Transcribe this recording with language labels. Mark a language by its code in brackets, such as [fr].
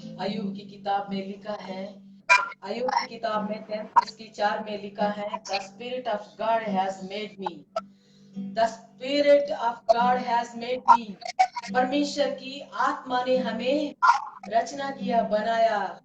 [hi] अय्यूब की किताब में लिखा है, अय्यूब की किताब में 33:4 में लिखा है, [en] The Spirit of God has made me. The Spirit of God has made me. [hi] परमेश्वर की आत्मा ने हमें रचना किया, बनाया.